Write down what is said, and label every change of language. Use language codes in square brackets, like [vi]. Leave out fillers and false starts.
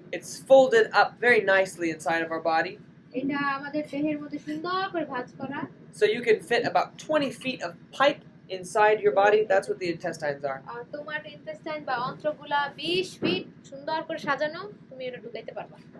[en] it's folded up very nicely inside of our body, [bn] এটা আমাদের দেহের মধ্যে সুন্দর করে ভাঁজ করা [en] so you can fit about 20 feet of pipe inside your body. That's what the intestines are. [bn] আর তোমার ইন্টেস্টাইন বা অন্ত্রগুলা 20 ফিট সুন্দর করে সাজানো তুমি এটা ঢুকাইতে পারবা